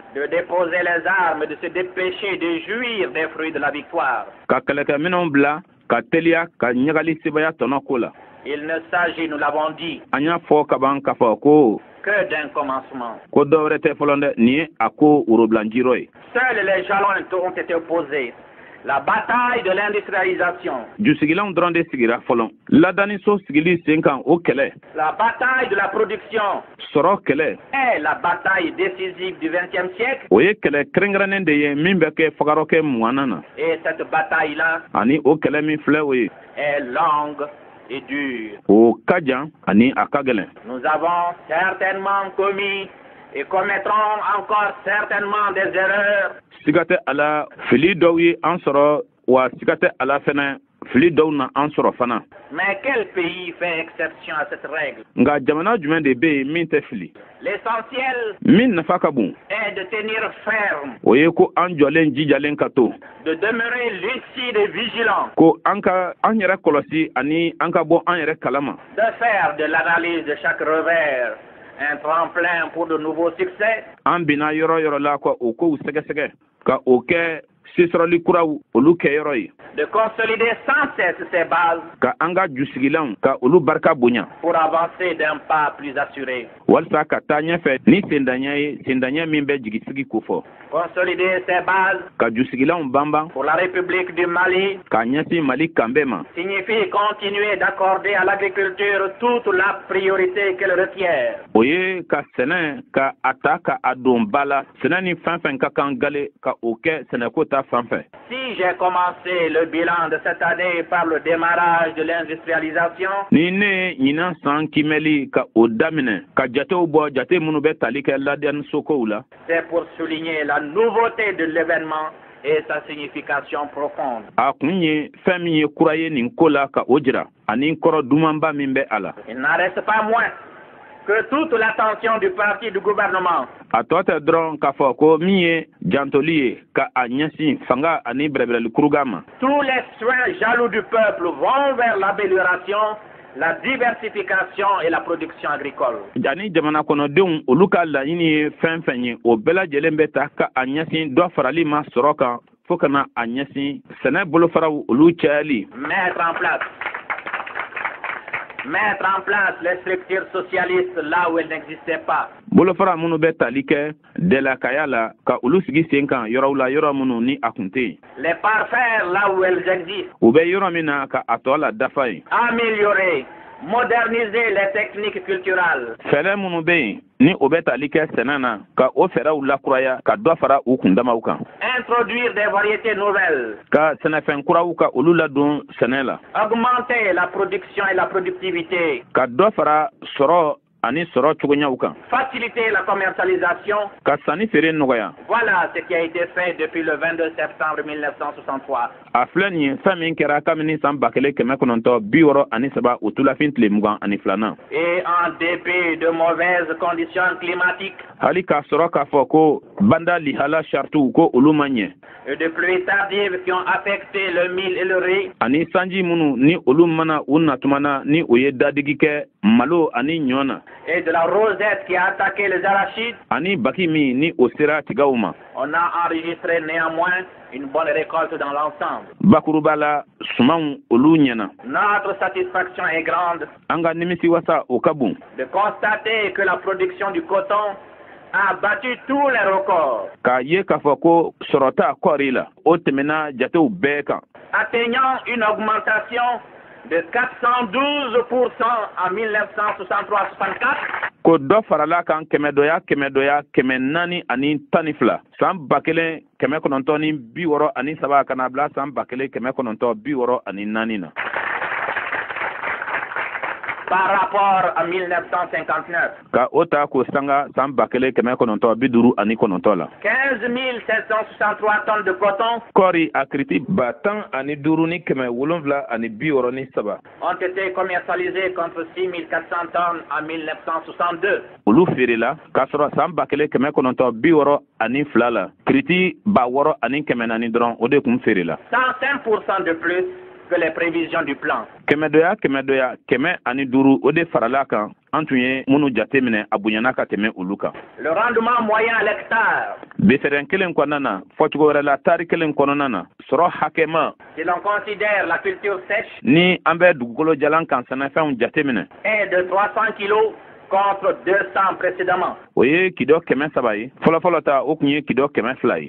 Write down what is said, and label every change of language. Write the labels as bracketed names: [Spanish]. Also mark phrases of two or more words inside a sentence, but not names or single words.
[French] De déposer les armes, de se dépêcher de jouir des fruits de la victoire. [Bambara] Ka kɛlɛkɛminɛnw bila ka teliya ka ɲagali sebaya tɔnɔ ko la. [French] Il ne s'agit, nous l'avons dit, [Bambara] an y'a fɔ kaban k'a fɔ ko [French] que d'un commencement. [Bambara] Ko dɔ wɛrɛ tɛ fɔlɔ dɛ nin ye a ko worobilanjirɔ ye. [French] Seuls les jalons ont été opposés. La bataille de l'industrialisation. [Bambara] Jusigilanw dɔrɔn de sigira fɔlɔ. Ladaniso sigili sen kan o kɛlɛ. [French] La bataille de la production. [Bambara] Sɔrɔ kɛlɛ. [French] Et la bataille décisive du XXe siècle. [Bambara] O ye kɛlɛ kɛrɛnkɛrɛnnen de ye min bɛ kɛ fagarɔkɛ 20nan na. [French] Et cette bataille-là. [Bambara] Ani o kɛlɛ min filɛ o ye. [French] Est longue et dure. [Bambara] O ka jan ani a ka gɛlɛn. [French] Nous avons certainement commis et commettrons encore certainement des erreurs. [Bambara] Siga tɛ a la fili dɔw ye an sɔrɔ wa sikate ala fɛnɛ fili dɔw na an sɔrɔ fana. [French] Mais quel pays fait exception à cette règle? [Bambara] Nga jamana jumɛn de be yen min tɛ fili? [French] L'essentiel [Bambara] min nafa ka bon [French] est de tenir ferme, [Bambara] o ye ko an jɔlen jijalen ka to, [French] de demeurer lucide et vigilant, [Bambara] ko an yɛrɛ kɔlɔsi ani an ka bɔ an yɛrɛ kalama, [French] de faire de l'analyse de chaque revers un tremplin pour de nouveaux succès, [Bambara] an bina yɔrɔ yɔrɔ la ka o kow sɛgɛsɛgɛ ka o kɛ sisɔrɔli kuraw olu kɛ yɔrɔ ye, [French] de consolider sans cesse ses bases [Bambara] ka an ka jusigilanw ka olu barika bonya [French] pour avancer d'un pas plus assuré. [Bambara] walisa ka taa ɲɛfɛ ni sendaɲɛ ye sendaɲɛ min bɛ jigisigi kofɔ, [French] Consolider ses bases [Bambara] ka jusigilanw banban [French] pour la République du Mali [Bambara] ka ɲɛsin Mali kanbɛ ma [French] signifie continuer d'accorder à l'agriculture toute la priorité qu'elle requiert. [Bambara] o ye ka sɛnɛ ka a ta ka a don ba la, sɛnɛ ni fɛn fɛn ka kan gale ka o kɛ sɛnɛko ta fan fɛ. [French] Si j'ai commencé le bilan de cette année par le démarrage de l'industrialisation, [Bambara] ni ne ɲinan san kimɛli ka o daminɛ ka jatew bɔ jate minnu bɛ tali kɛ ladiyanisokow la, [French] c'est pour souligner la nouveauté de l'événement et sa signification profonde. [Bambara] a kun ye fɛn min ye kura ye nin ko la ka o jira ani kɔrɔ dumanba min bɛ a la. [French] Il n'en reste pas moins que toute l'attention du parti du gouvernement [Bambara] a tɔ tɛ dɔrɔn k'a fɔ ko min ye jantoli ye ka a ɲɛsin fanga ani bɛrɛbɛrɛli kuruga ma. [French] tous les soins jaloux du peuple vont vers l'amélioration, la diversification et la production agricole. [Bambara] Ani jamana kɔnɔdenw olu ka laɲini ye fɛn fɛn ye o bɛɛ lajɛlen bɛ ta ka a ɲɛsin dɔ farali ma sɔrɔ kan fo kana a ɲɛsin sɛnɛ bolofaraw olu cayali. [French] Mettre en place les structures socialistes là où elles n'existaient pas. [Bambara] Bolofara minnu bɛ tali kɛ dɛlakaya la ka olu sigi sen kan yɔrɔw la yɔrɔ minnu ni a kun tɛ yen. [French] Les parfaire là où elles existent. [Bambara] U bɛ yɔrɔ min na ka a tɔ la dafa yen. [French] Améliorer, moderniser les techniques culturelles. [Bambara] Fɛɛrɛ minnu bɛ yen ni o bɛ tali kɛ sɛnɛ na ka o fɛɛrɛw lakuraya ka dɔ fara u kundamaw kan. [French] Introduire des variétés nouvelles. [Bambara] Ka sɛnɛfɛn kuraw ka olu ladon sɛnɛ la. [French] Augmenter la production et la productivité. [Bambara] Ka dɔ fara sɔrɔ ani sɔrɔ cogoyaw kan. [French] Faciliter la commercialisation. [Bambara] Ka sanni feere nɔgɔya. [French] Voilà ce qui a été fait depuis le 22 septembre 1963. [Bambara] A filɛ nin ye fɛn min kɛra kabini san 1963 o tulafin tile 22. [French] Et en dépit de mauvaises conditions climatiques. [Bambara] Hali k'a sɔrɔ k'a fɔ ko banda lihala chartu ko olu ma ɲɛ. [French] Et de pluies tardives qui ont affecté le mil et le riz. [Bambara] Ani sanji minnu ni olu mana u natumana ni o ye dadigi kɛ malo ani ɲɔ na. [French] Et de la rosette qui a attaqué les arachides. [Bambara] Ani baki min ni o sera tigaw ma. [French] On a enregistré néanmoins une bonne récolte dans l'ensemble. [Bambara] Bakuruba la sumanw olu ɲɛna. [French] Notre satisfaction est grande. [Bambara] An ka nimisiwasa o ka bon. [French] De constater que la production du coton a battu tous les records. [Bambara] K'a ye k'a fɔ ko sɔrɔta kɔɔri la o tɛmɛna jatew bɛɛ kan. [French] Atteignant une augmentation de 412% en 1963-64. [Bambara] Ko dɔ farala kan kɛmɛ dɔya 412 san 1963 kana bila san 1964 na. [French] Par rapport à 1959. [Bambara] Ka o ta ko sanga san 1959 la. [French] 15 763 tonnes de coton. [Bambara] Kɔɔri a kiriti 10,773 [French] ont été commercialisées contre 6 400 tonnes en 1962. [Bambara] Olu feerela k'a sɔrɔ san 1962 la kiriti 6,400 dɔrɔn o de kun feerela. [French] 105% de plus que les prévisions du plan. [Bambara] 105 o de farala kan an tun ye minnu jate minɛ a bonyana ka tɛmɛ olu kan. [French] Le rendement moyen à l'hectare. [Bambara] Befɛrɛn kelen kɔnɔna na fɔcogo wɛrɛ la tari kelen kɔnɔna na sɔrɔ hakɛma. [French] Si l'on considère la culture sèche. [Bambara] Ni an bɛ dugukolo jalan kan sɛnɛfɛnw jate minɛ. [French] Est de 300 kilos contre 200 précédemment. [Bambara] O ye kilo 300 ye. Fɔlɔfɔlɔ ta o kun ye kilo 200 ye.